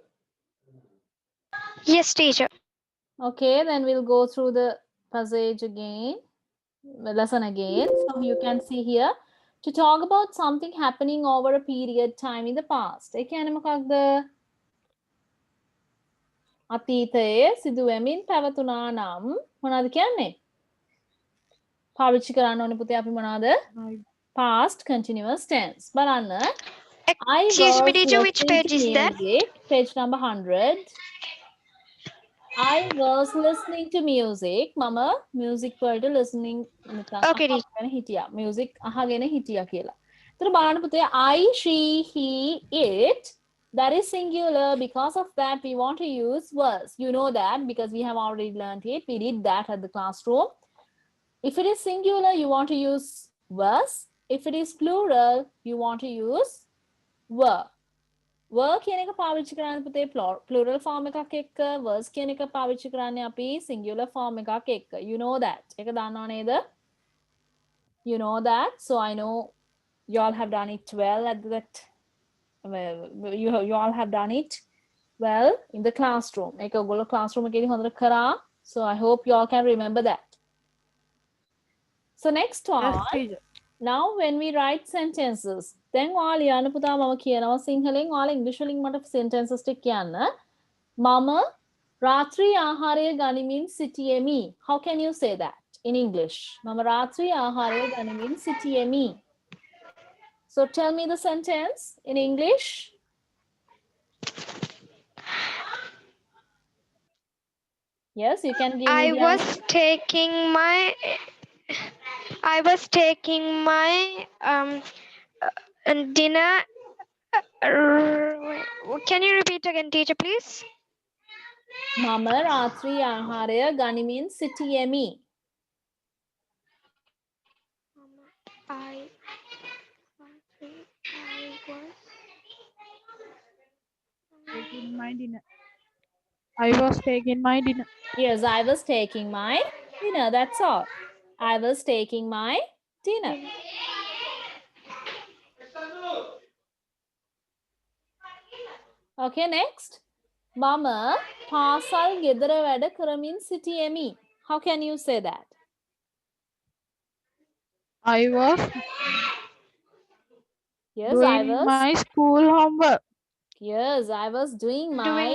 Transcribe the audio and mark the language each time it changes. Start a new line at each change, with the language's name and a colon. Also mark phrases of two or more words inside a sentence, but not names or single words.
English: Yes, teacher. Okay, then we'll go through the passage again, the lesson again. So you can see here to talk about something happening over a period time in the past.
Sinhala: ඒ කියන්නේ මොකක්ද? අතීතයේ සිදුවෙමින් පැවතුනා නම් මොනවද කියන්නේ? පාවිච්චි කරන්න ඕනේ පුතේ අපි මොනවද?
English: Past continuous tense. බලන්න. I Excuse me, was teacher. Which listening to page is that? music. Page number 100. I was listening to music.
Sinhala: Mama, music වලට listening නිකන්
English: Okay, teacher.
Sinhala: අහගෙන හිටියා. Music අහගෙන හිටියා කියලා. ඒතර බලන්න පුතේ
English: I, she, he, it. That is singular. Because of that, we want to use was. You know that because we have already learned it. We did that at the classroom. If it is singular, you want to use was. If it is plural, you want to use were.
Sinhala: were කියන එක පාවිච්චි කරන්න පුතේ
English: plural form
Sinhala: එකක් එක්ක was කියන එක පාවිච්චි කරන්නේ අපි
English: singular form
Sinhala: එකක් එක්ක.
English: You know that.
Sinhala: ඒක දන්නව නේද?
English: You know that. So I know you all have done it well at that. You all have done it well in the classroom.
Sinhala: ඒක ඔයගොල්ලෝ classroom එකේදී හොඳට කරා.
English: So I hope you all can remember that. So next one. Yes, teacher. Now when we write sentences,
Sinhala: දැන් ඔයාලා ලියන්න පුතා මම කියනවා සිංහලෙන් ඔයාලා ඉංග්‍රීසි වලින් මට sentences ටික කියන්න. මම රාත්‍රී ආහාරය ගනිමින් සිටියෙමි.
English: How can you say that in English?
Sinhala: මම රාත්‍රී ආහාරය ගනිමින් සිටියෙමි.
English: So tell me the sentence in English. Yes, you can give me I the was answer. taking my dinner. Can you repeat again, teacher, please?
Sinhala: මම රාත්‍රී ආහාරය ගනිමින් සිටියෙමි.
English: I was. Taking my dinner. I was taking my dinner. Yes, I was taking my dinner. That's all. I was taking my dinner. Okay, next.
Sinhala: මම පාසල් ගෙදර වැඩ කරමින් සිටියෙමි.
English: How can you say that? I was Yes, I doing was. my school homework. Yes, I was doing Doing